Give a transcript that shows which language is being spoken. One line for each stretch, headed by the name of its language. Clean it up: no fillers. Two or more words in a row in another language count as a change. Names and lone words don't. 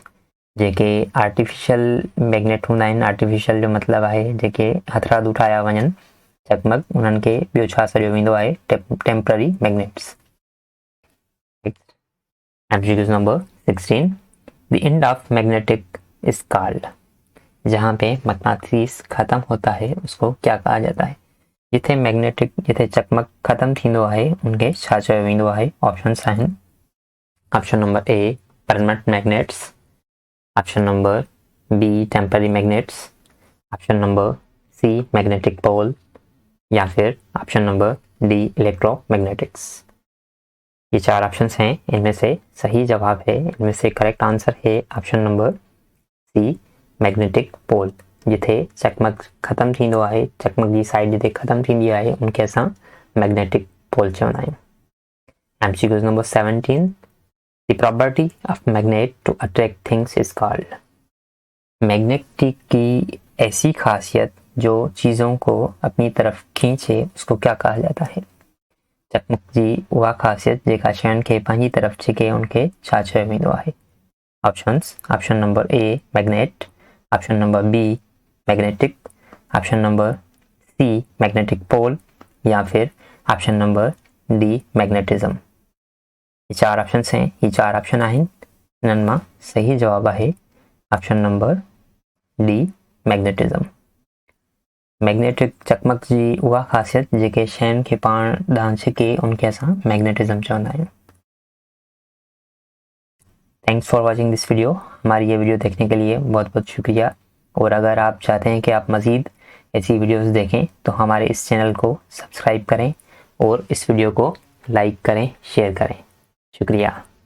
Sindhi: जेके
English: artificial magnet
Sindhi: हूंदा आहिनि, आर्टिफिशियल जो मतिलबु आहे जेके हथरादू ठाहिया वञनि चकमक, उन्हनि खे ॿियो छा सॾियो वेंदो आहे?
English: Temporary magnets. MCQs number 16, the end of magnetic is called.
Urdu: جہاں پہ مقناطیس ختم ہوتا ہے اس کو کیا کہا جاتا ہے?
Sindhi: जिथे चकमक खत्म थींदो आहे उनखे छा चयो वेंदो आहे? ऑप्शंस आहिनि:
English: Option number A permanent magnets, option number B temporary magnets, option number C magnetic pole
Urdu: یا پھر
English: option number D electromagnetics.
Urdu: یہ 4 آپشنز ہیں، ان میں سے صحیح جواب ہے، ان میں سے
English: correct answer
Urdu: ہے
English: option number C magnetic pole.
Sindhi: जिथे चकमक खत्म थींदो आहे, चकमक जी साइड जिथे खत्म थींदी आहे उनखे असां
English: magnetic pole
Sindhi: चवंदा आहियूं।
English: MCQs number 17, the property of magnet to attract things is called.
Urdu: میگنیٹک کی ایسی خاصیت جو چیزوں کو اپنی طرف کھینچے اس کو کیا کہا جاتا ہے?
Sindhi: चकमक जी उहा खासियत जेका शयुनि खे पंहिंजी तरफ छिके उनखे छा चयो वेंदो आहे?
English: Options: option number A magnet, option number B magnetic, option number C magnetic pole
Urdu: یا پھر
English: option number D magnetism.
Urdu: یہ 4 آپشنز ہیں,
Sindhi: ये 4 ऑप्शन आहिनि, इन्हनि मां सही जवाब आहे
English: option number D magnetism.
Sindhi: मैग्नेटिक चकमक जी उहा खासियत जेके शयुनि खे पाण ॾांहुं छिके उनखे असां मैग्नेटिज्म चवंदा आहियूं।
English: Thanks for watching this video.
Urdu: ہماری یہ ویڈیو دیکھنے کے لیے بہت بہت شکریہ۔ اور اگر آپ چاہتے ہیں کہ آپ مزید ایسی ویڈیوز دیکھیں تو ہمارے اس چینل کو سبسکرائب کریں اور اس ویڈیو کو لائک کریں، شیئر کریں. शुक्रिया।